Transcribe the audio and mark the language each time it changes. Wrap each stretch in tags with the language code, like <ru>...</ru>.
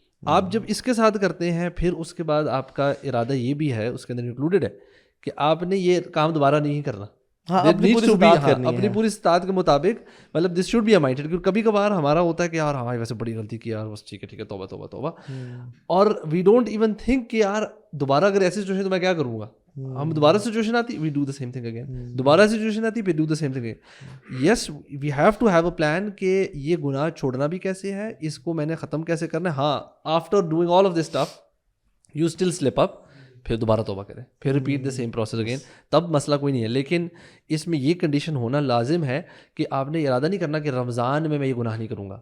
<ur>آپ جب اس کے ساتھ کرتے ہیں پھر اس کے بعد آپ کا ارادہ یہ بھی ہے, اس کے اندر انکلوڈیڈ ہے کہ آپ نے یہ کام دوبارہ نہیں کرنا, اپنی پوری استطاعت کے مطابق. مطلب</ur> <en>this should be a mind,</en> <ur>کیونکہ کبھی کبھار ہمارا ہوتا ہے کہ یار ہاں ویسے بڑی غلطی کی یار, بس ٹھیک ہے توبہ توبہ توبہ,</ur> <en>اور we don't even think</en> <ur>کہ یار دوبارہ اگر ایسی سچویشن تو میں کیا کروں گا, ہم دوبارہ سچویشن آتی</ur> <en>we do the same thing again,</en> <ur>دوبارہ سچویشن آتی پھر</ur> <en>Do the same thing again. Yes we have to have a plan</en> <ur>کہ یہ گناہ چھوڑنا بھی کیسے ہے, اس کو میں نے ختم کیسے کرنا ہے.</ur> <en>ہاں after doing all of this stuff you still slip up,</en> <ur>پھر دوبارہ توبہ کریں,</ur> <en>پھر repeat the same process again,</en> <ur>تب مسئلہ کوئی نہیں ہے. لیکن اس میں یہ کنڈیشن ہونا لازم ہے کہ آپ نے ارادہ نہیں کرنا کہ رمضان میں یہ گناہ نہیں کروں گا.</ur>